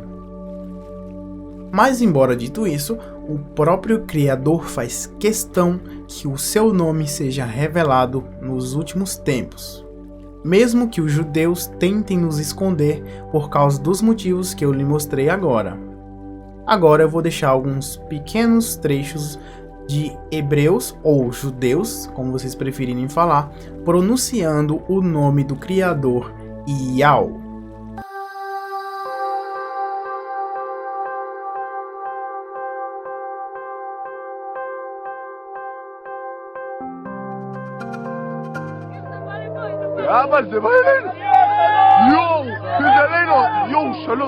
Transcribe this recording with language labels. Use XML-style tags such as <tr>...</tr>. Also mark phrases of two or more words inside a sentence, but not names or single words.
<pt>Mas, embora dito isso, o próprio Criador faz questão que o seu nome seja revelado nos últimos tempos, mesmo que os judeus tentem nos esconder por causa dos motivos que eu lhe mostrei agora. Agora eu vou deixar alguns pequenos trechos de hebreus ou judeus, como vocês preferirem falar, pronunciando o nome do Criador, Yahweh.</pt> <he>אבא, זה בא אלינו! יואו! זה אלינו! יואו, שלום!</he>